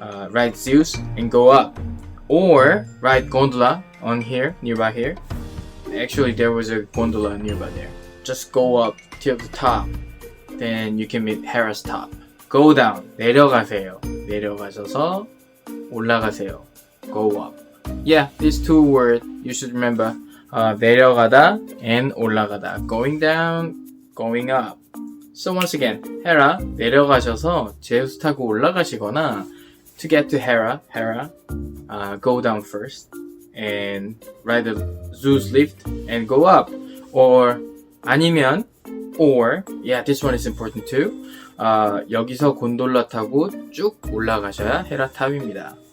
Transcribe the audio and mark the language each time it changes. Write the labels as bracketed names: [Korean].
[English] Ride Zeus and go up, or ride gondola on here, nearby here. Actually, there was a gondola nearby there. Just go up till the top, then you can meet Hera's top. Go down, [Korean] 내려가세요. 내려가셔서 올라가세요. [English] Go up. Yeah, these two words you should remember. [Korean] 내려가다 and 올라가다. [English] Going down, going up. So once again, Hera [Korean] 내려가셔서 제우스 타고 올라가시거나 [English] to get to Hera, go down first and ride the Zeus lift and go up. Or [Korean] 아니면 [English] yeah, this one is important too. [Korean] 여기서 곤돌라 타고 쭉 올라가셔야 헤라 탑입니다.